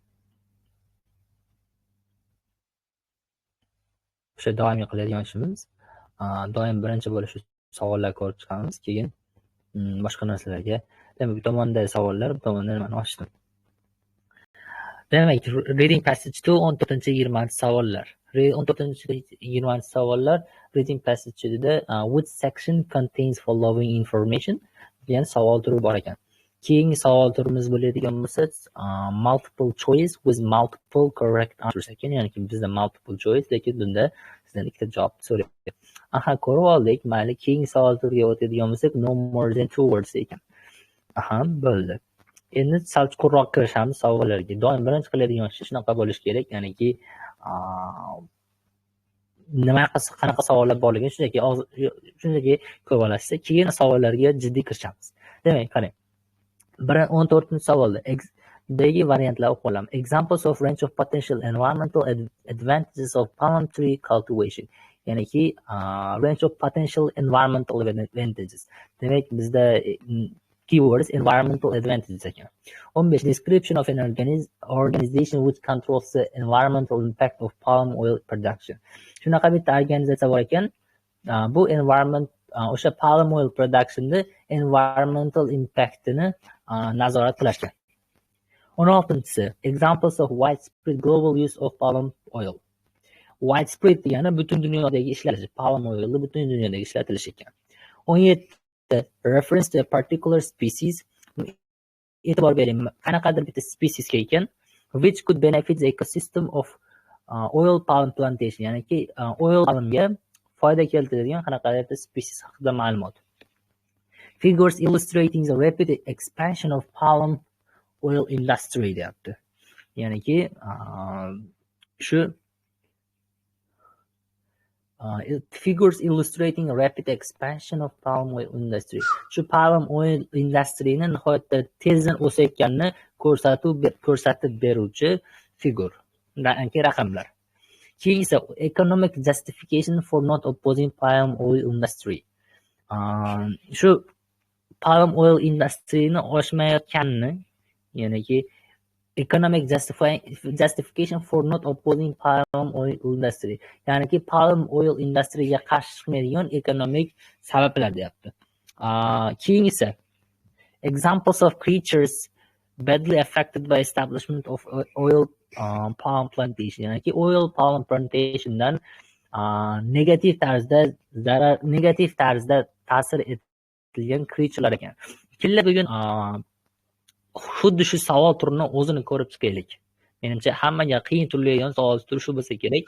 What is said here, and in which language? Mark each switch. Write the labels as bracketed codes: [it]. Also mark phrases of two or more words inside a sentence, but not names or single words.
[uz] O'sha doimiy qiladigan ishimiz. Doim birinchi bo'lish savollar ko'rib chiqamiz, keyin boshqa narsalarga. Demak, bu tomonda savollar, bu tomonda nimani ochdim. Demak, [en] reading passage [uz] 2 14-20 savollar. 14-20 savollar [en] reading passage [uz] 2da [en] which section contains following information [uz] degan savol turi bor ekan. Keyingi savol turimiz bo'ladigan bo'lsa, [en] multiple choice with multiple correct answers ekan. [uz] Ya'ni bizda [en] multiple choice, [uz] lekin bunda sizdan ikkita javob so'raydi. Ko'rib oldik. Mayli, keyingi savol turiga o'tadigan bo'lsak, [en] no more than 2 words ekan. [uz] Bo'ldi. Endi sal chuqurroq kirishamiz savollarga. Doim birinchi qiladigan ish shunaqa bo'lishi kerak, ya'niki qanaqa savollar borligini shunchaki ko'rib olasiz. Keyin savollarga jiddiy kirishamiz. Demak, qarang. 14-savolda dagi variantlar o'qib olaman. [en] Examples of range of potential environmental advantages of palm tree cultivation. Ya'niki range of potential environmental advantages. [uz] Demak, bizda [en] keywords environmental advantages [uz] ekan. [en] 15 description of an organization which controls the environmental impact of palm oil production. [uz] Shunaqa bitta organizatsiya bor ekan. Bu environment o'sha [en] palm oil productionda environmental impactini [uz] nazorat qilishgan. [en] 16-si examples of widespread global use of palm oil. [uz] Widespread degani butun dunyodagi ishlatilishi, [en] palm oilni [uz] butun dunyodagi ishlatilishi ekan. [en] 17 reference to a particular species. [uz] E'tibor bering, qanaqadir bitta spesiesga ekan, [en] which could benefit the ecosystem of oil palm plantation. [uz] Ya'niki [en] oil palmga [uz] foyda keltiradigan qanaqadir bitta species haqida ma'lumot. [en] Figures illustrating the rapid expansion of palm oil industry deyapti. [uz] Ya'niki shu [en] figures illustrating rapid expansion of palm oil industry. [uz] Shu [en] palm oil industryni [uz] nihoyatda tezdan o'sayotganini ko'rsatib beruvchi figur, ya'ni raqamlar. Keyin esa [en] economic justification for not opposing palm oil industry. Shu palm oil industryni [uz] oshmayotganini, ya'niki [en] economic justification for not opposing palm oil industry. [uz] Ya'niki [en] palm oil industryga [uz] qarshi chiqmaydigan ekonomik sabablar deyapti. Keyin esa [en] examples of creatures badly affected by establishment of oil palm plantation. [uz] Ya'niki [en] oil palm plantationdan [uz] negativ tarzda ta'sir etilgan creaturelar ekan. Killa bugun xuddi shu savol turini o'zini ko'rib chiqaylik. Menimcha hammaga qiyin tuyuladigan savol turi shu bo'lsa kerak.